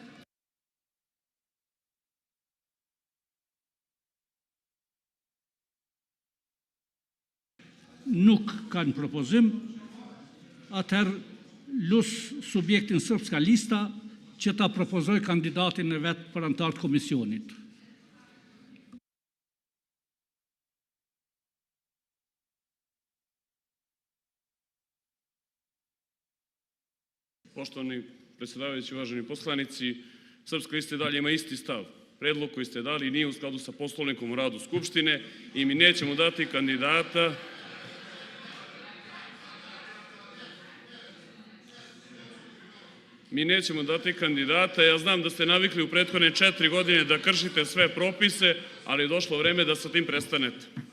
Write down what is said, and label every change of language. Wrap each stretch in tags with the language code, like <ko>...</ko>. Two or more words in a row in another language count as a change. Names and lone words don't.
<sq>Nuk kanë propozim, atëherë LUS subjektin Srpska Lista, që ta propozoj kandidatin e vetë për antar të komisionit.</sq> <sr>Poštovani predsjedavajući, uvaženi poslanici, Srpska lista i dalje ima isti stav. Predlog koji ste dali nije u skladu sa Poslovnikom o radu Skupštine i mi nećemo dati kandidata ja znam da ste navikli u prethodne 4 godine da kršite sve propise, ali je došlo vreme da sa tim prestanete.</sr>